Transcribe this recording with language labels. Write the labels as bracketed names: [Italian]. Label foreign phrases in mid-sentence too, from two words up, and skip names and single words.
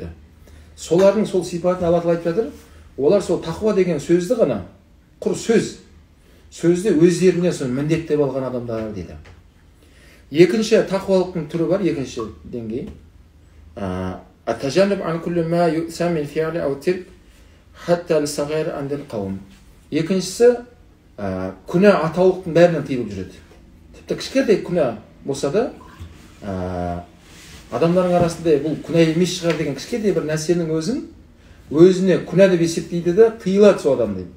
[Kazakh] Солардың сол сипатын Алла Тағала айтып жатыр. Олар сол тақуа деген сөзді ғана, құр сөзді өздеріне соны міндеттеп алған адамдар дейді. Екінші тақуалықтың түрі бар, екінші деңгей. [Arabic] التجنب عن كل ما يؤثم من فعل أو ترك حتى للصغائر عند القوم. [Kazakh] Екіншісі күнә атаулықтың бәрінен тыйылып жүреді. Тіпті кішкентай күнә болса да, адамдардың арасында бұл күнә емес шығар деген кішкентай бір нәрсенің өзіне күнә деп есептейді де тыйылады сол адам дейді.